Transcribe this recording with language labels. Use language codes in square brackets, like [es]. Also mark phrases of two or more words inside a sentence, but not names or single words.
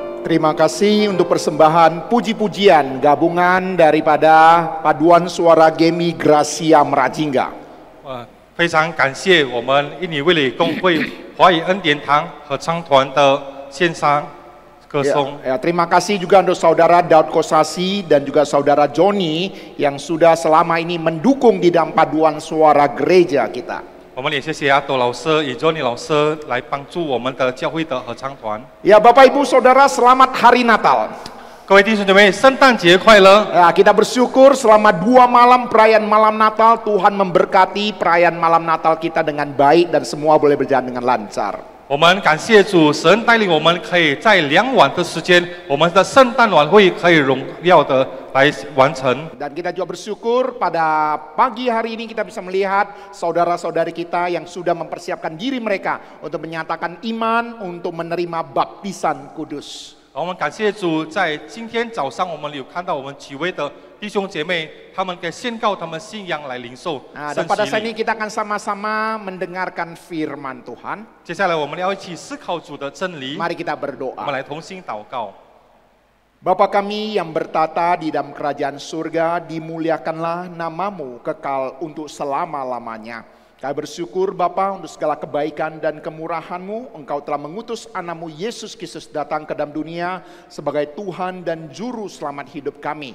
[id] Terima kasih untuk persembahan puji-pujian gabungan daripada paduan suara Gemi Gracia Merajingga. [zh] 非常感谢我们印尼卫理公会华语恩典堂合唱团的线上歌颂。 [id] Terima kasih juga untuk saudara Daud Kosasi dan juga saudara Joni yang sudah selama ini mendukung di dalam paduan suara gereja kita. [zh] 我们也谢谢阿朵老师以及 Johnny 老师来帮助我们的教会的合唱团。 [id] Ya, Bapak Ibu Saudara, selamat Hari Natal. [zh] 各位弟兄姐妹，圣诞节快乐！ [id] Ya, kita bersyukur selama 2 malam perayaan malam Natal Tuhan memberkati perayaan malam Natal kita dengan baik dan semua boleh berjalan dengan lancar. [zh] 我们感谢主，神带领我们可以在2晚的时间，我们的圣诞晚会可以荣耀的来完成。 [id] Dan kita juga bersyukur pada pagi hari ini kita bisa melihat saudara-saudari kita yang sudah mempersiapkan diri mereka untuk menyatakan iman untuk menerima baptisan kudus. [zh] 我们感谢主，在今天早上我们有看到我们几位的弟兄姐妹，他们给宣告他们信仰来领受 [id] Dan [zh] 圣 [id] pada [zh] 洗 [id] saat [zh] 礼。 [id] ini kita akan sama-sama mendengarkan firman Tuhan. [zh] 接下来我们要一起思考主的真理， [id] Mari kita [zh] 我们 [id] berdoa. [zh] 来同心祷告。 [id] Bapa kami yang bertata di dalam kerajaan surga, dimuliakanlah namamu kekal untuk selama-lamanya. Kami bersyukur Bapa untuk segala kebaikan dan kemurahan-Mu. Engkau telah mengutus anakmu Yesus Kristus datang ke dalam dunia sebagai Tuhan dan Juru Selamat hidup kami.